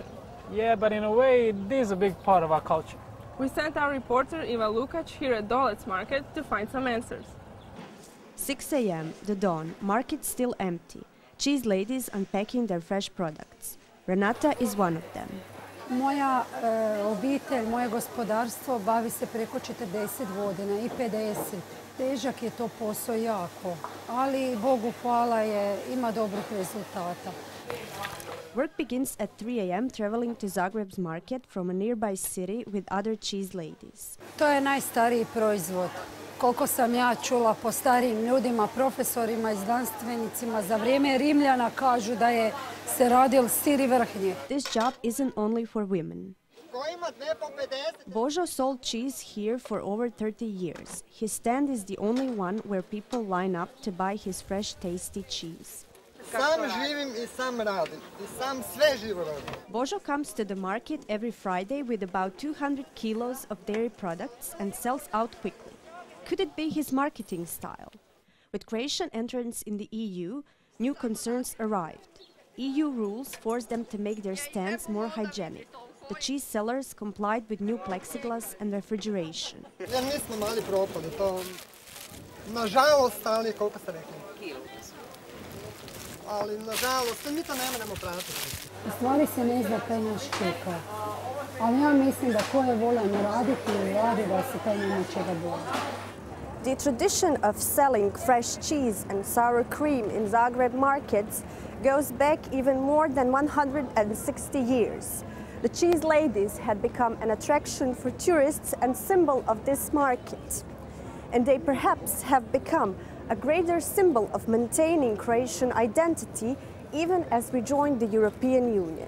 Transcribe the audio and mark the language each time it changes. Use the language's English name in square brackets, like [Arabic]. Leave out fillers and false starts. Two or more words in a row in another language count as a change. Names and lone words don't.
[English] Yeah, but in a way, it is a big part of our culture. We sent our reporter Iva Lukac here at Dolec Market to find some answers. 6 a.m., the dawn, market still empty. Cheese ladies unpacking their fresh products. Renata is one of them. [Croatian] Moja obitelj, moje gospodarstvo bavi se preko 40 godina i 50. Težak je to posao jako, ali Bogu hvala ima dobrih rezultata. [English] Work begins at 3 a.m. traveling to Zagreb's market from a nearby city with other cheese ladies. [Croatian] To je najstariji proizvod. Koliko sam ja čula po starijim ljudima, profesorima i znanstvenicima, za vrijeme Rimljana kažu da je se radil sir i vrhnje. [English] This job isn't only for women. Božo sold cheese here for over 30 years. His stand is the only one where people line up to buy his fresh, tasty cheese. [Croatian] Sam živim i sam radim. I sam sve živo radim. [English] Božo comes to the market every Friday with about 200 kilos of dairy products and sells out quickly. Could it be his marketing style? With Croatian entrance in the EU, new concerns arrived. EU rules forced them to make their stands more hygienic. The cheese sellers complied with new plexiglass and refrigeration. [Croatian] Jer mi smo mali propali, to nažalost, ali koliko ste rekli? Ali nažalost, mi to ne možemo pratiti. U stvari se ne zna kaj naš čeka. Ali ja mislim da ko je voljan raditi i radi da se taj nema čega boja. [English] The tradition of selling fresh cheese and sour cream in Zagreb markets goes back even more than 160 years. The cheese ladies had become an attraction for tourists and symbol of this market. And they perhaps have become a greater symbol of maintaining Croatian identity even as we join the European Union.